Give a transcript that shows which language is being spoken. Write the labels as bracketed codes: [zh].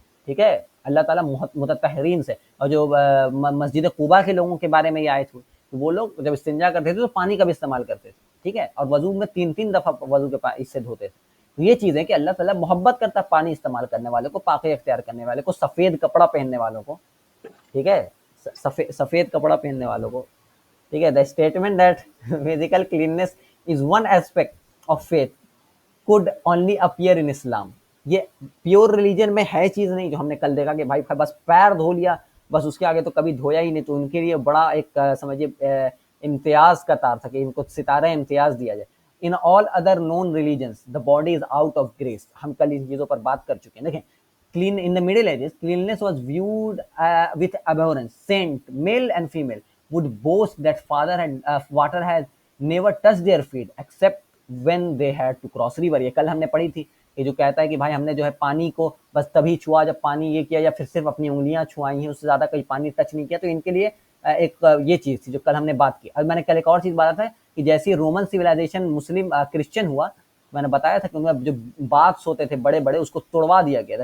[ur] ٹھیک ہے، اللہ تعالیٰ متطہرین سے. اور جو مسجد قباء کے لوگوں کے بارے میں یہ آیت ہوئی، وہ لوگ جب استنجا کرتے تھے تو پانی کا بھی استعمال کرتے تھے. ٹھیک ہے، اور وضو میں 3 دفعہ وضو کے اس سے دھوتے تھے. تو یہ چیز ہے کہ اللہ تعالیٰ محبت کرتا ہے پانی استعمال کرنے والے کو، پاکی اختیار کرنے والے کو، سفید کپڑا پہننے والوں کو. ٹھیک ہے، سفید کپڑا پہننے والوں کو. ٹھیک ہے، [en] the statement that physical cleanness is one aspect of faith could only appear in Islam. [ur] یہ پیور ریلیجن میں ہے چیز نہیں جو ہم نے کل دیکھا کہ بھائی بس پیر دھو لیا بس، اس کے آگے تو کبھی دھویا ہی نہیں. تو ان کے لیے بڑا ایک سمجھیے امتیاز کا تار تھا کہ ان کو ستارہ امتیاز دیا جائے. [en] In all other known religions the body is out of grace. [ur] ہم کل ان چیزوں پر بات کر چکے ہیں. [en] دیکھیں clean in the Middle Ages, cleanliness was viewed with abhorrence. Saint, male and female, would boast that water had never touched their feet except when they had to cross river. [ur] یہ کل ہم نے پڑھی تھی کہ جو کہتا ہے کہ بھائی ہم نے جو ہے پانی کو بس تبھی چھوا جب پانی یہ کیا، یا پھر صرف اپنی انگلیاں چھوائی ہیں، اس سے زیادہ کہیں پانی ٹچ نہیں کیا. تو ان کے لیے ایک یہ چیز تھی جو کل ہم نے بات کی. اور میں نے کل ایک اور چیز بتایا تھا کہ جیسی رومن سویلائزیشن مسلم کرسچن ہوا، میں نے بتایا تھا کہ ان میں جو باتھ ہوتے تھے بڑے بڑے، اس کو توڑوا دیا گیا تھا.